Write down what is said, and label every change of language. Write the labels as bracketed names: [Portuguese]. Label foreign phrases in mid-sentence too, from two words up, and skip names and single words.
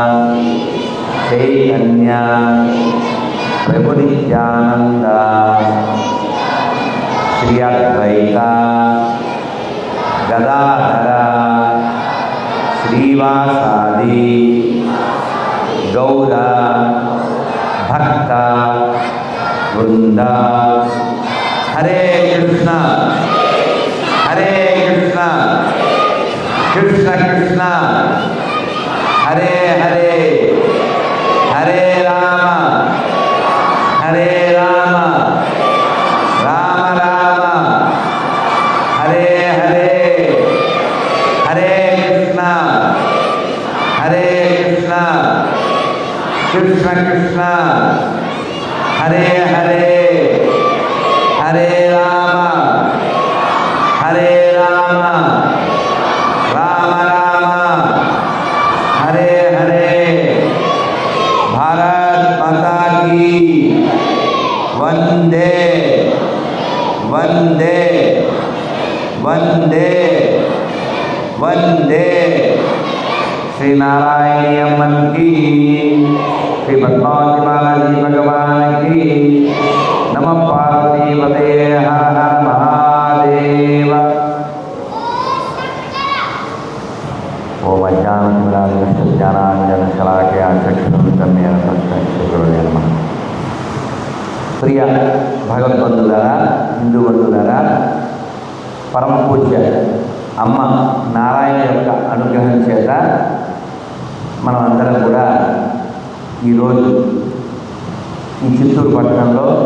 [Sanskrit] చైతన్య ప్రభు నిత్యానంద శ్రీ అద్వైత గదాధర శ్రీవాసాది గౌర భక్త వృంద. హరే కృష్ణ హరే కృష్ణ కృష్ణ కృష్ణ హరే హరే హరే రామ హరే రామ రామ రామ హరే హరే హరే కృష్ణ హరే కృష్ణ కృష్ణ కృష్ణ హరే హరే హరే రామ హరే రామ రామ రామ హరే హరే. [Hindi] भारत माता की वंदे वंदे वंदे वंदे. శ్రీ నారాయణ అమ్మన్ की, श्री पद्मावती बालाजी भगवान की. [Sanskrit] नमः पार्वती पते हर हर महादेव. ओम अज्ञानतिमिरान्धश्चाज्ञानाञ्जनशलाकया चक्षुरुन्मिलितं तस्मै नमः. [Telugu] ప్రియ భగవద్బంధులారా, హిందూ బంధువులారా, పరమ పూజ్య అమ్మ నారాయణ యొక్క అనుగ్రహం చేత మనం అందరం కూడా ఈరోజు ఈ చిత్తూరు పట్టణంలో